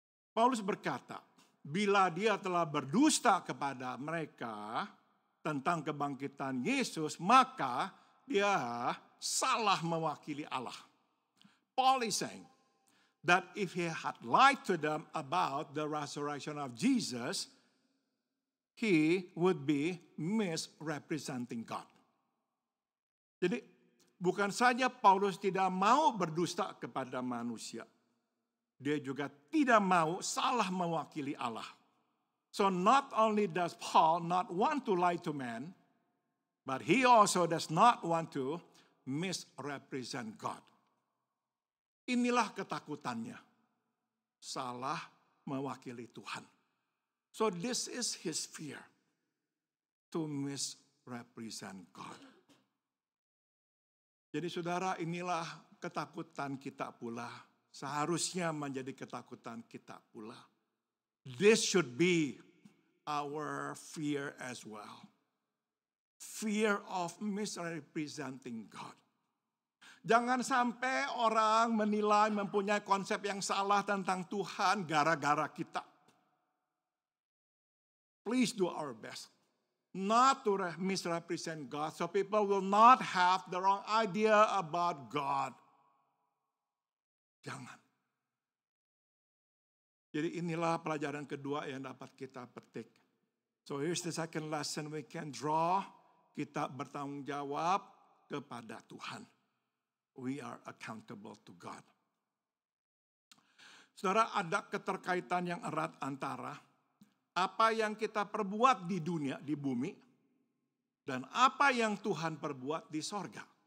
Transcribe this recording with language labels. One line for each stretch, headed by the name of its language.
Indonesian: Paulus berkata, bila dia telah berdusta kepada mereka tentang kebangkitan Yesus, maka dia salah mewakili Allah.
English: Paul is saying that if he had lied to them about the resurrection of Jesus, he would be misrepresenting God.
Indonesian: Jadi bukan saja Paulus tidak mau berdusta kepada manusia, dia juga tidak mau salah mewakili Allah.
English: So not only does Paul not want to lie to man, but he also does not want to misrepresent God.
Indonesian: Inilah ketakutannya, salah mewakili Tuhan.
English: So this is his fear, to misrepresent God.
Indonesian: Jadi saudara, inilah ketakutan kita pula, seharusnya menjadi ketakutan kita pula.
English: This should be our fear as well. Fear of misrepresenting God.
Indonesian: Jangan sampai orang menilai mempunyai konsep yang salah tentang Tuhan gara-gara kita.
English: Please do our best not to misrepresent God so people will not have the wrong idea about God.
Indonesian: Jangan. Jadi inilah pelajaran kedua yang dapat kita petik.
English: So here's the second lesson we can draw.
Indonesian: Kita bertanggung jawab kepada Tuhan.
English: We are accountable to God.
Indonesian: Saudara, ada keterkaitan yang erat antara apa yang kita perbuat di dunia, di bumi, dan apa yang Tuhan perbuat di sorga.